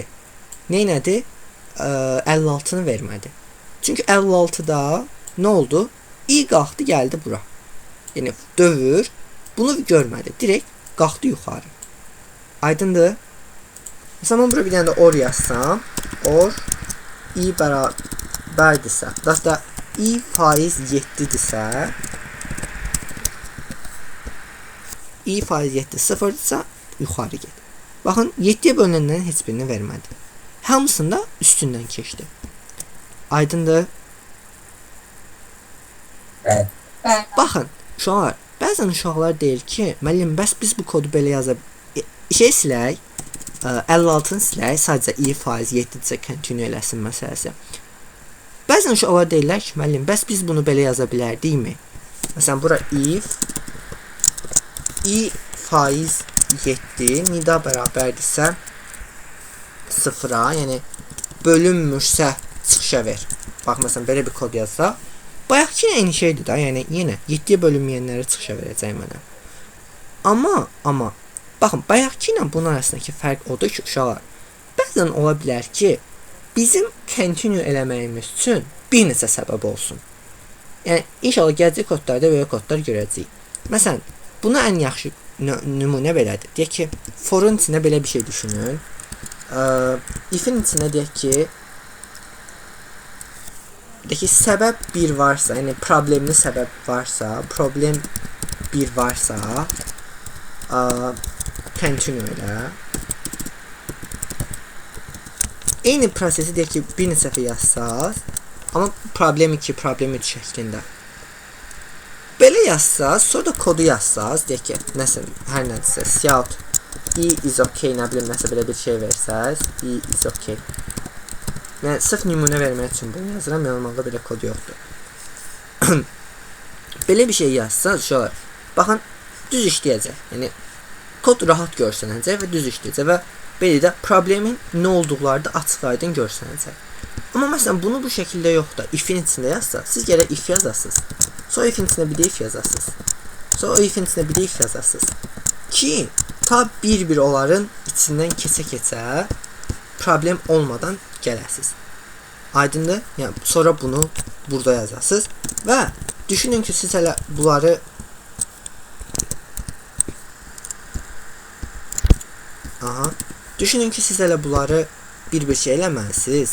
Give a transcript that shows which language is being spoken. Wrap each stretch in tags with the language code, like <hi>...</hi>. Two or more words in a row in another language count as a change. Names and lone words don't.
<az>Neynədir? 56-nı vermədi. Çünki 56-da nə oldu? İ qalxdı, gəldi bura. Yəni dövür, bunu görmədi. Direkt qalxdı yuxarı. Aydındır? Məsələn, mən bura bir dənə də or yazsam, or i bərabərdirsə, hətta i faiz 7-dirsə, i faiz 7 0-dırsa, yuxarı get. Baxın, 7-yə bölünənlərin heç birini vermədi. Hamısında üstündən keçdi. Aydındır? Bəli. Baxın, uşaqlar, bəzən uşaqlar deyir ki, müəllim, bəs biz bu kodu belə yaza şey silək, 56-ını silək, sadəcə i faiz 7-dirsə continue eləsin məsələsi. Bəzən uşaqlar deyirlər ki, müəllim, bəs biz bunu belə yaza bilərdikmi? Məsələn, bura if i faiz 7 nida bərabərdirsə 0-a, yəni bölünmürsə çıxışa ver. Bax, məsələn, belə bir kod yazsa, bayaqki eyni şeydir da, yəni yenə 7-yə bölünməyənləri çıxışa verəcək mənə. Amma, baxın, bayaqki ilə bunun arasındakı fərq odur ki, uşaqlar, bəzən ola bilər ki, bizim continue eləməyimiz üçün bir neçə səbəb olsun. Yəni, inşallah gələcək kodlarda belə kodlar görəcəyik. Məsələn, buna ən yaxşı nümunə belədir. Deyək ki, forun içində belə bir şey düşünün. If-in içində deyək ki, səbəb 1 varsa, yəni problemli səbəb varsa, problem 1 varsa, continue elə. Eyni prosesi deyək ki, bir neçə dəfə yazsaz, amma problem 2, problem 3 şəklində. Belə yazsaz, sonra da kodu yazsaz, deyək ki, nəsə, hər nədirsə,</az> <en>scout, i is okay,</en> <az>nə bilim, nəsə belə bir şey versəz,</az> <en>i is okay.</en> <az>Yəni, sırf nümunə vermək üçün bunu yazıram, normalda belə kod yoxdur. Belə bir şey yazsaz, uşaqlar, baxın, düz işləyəcək. Yəni, kod rahat görsənəcək və düz işləyəcək və belə də problemin nə olduqları da açıq-aydın görsənəcək. Amma məsələn, bunu bu şəkildə yox da, if-in içində yazsa, siz gərək if yazasınız. Sonra if-in içində bir də if yazasınız. Sonra if-in içində bir də if yazasınız. Ki, ta bir-bir onların içindən keçə-keçə problem olmadan gələsiniz. Aydındır? Yəni, sonra bunu burada yazasınız. Və düşünün ki, siz hələ bunları düşünün ki, siz hələ bunları bir şey eləməlisiniz.</az>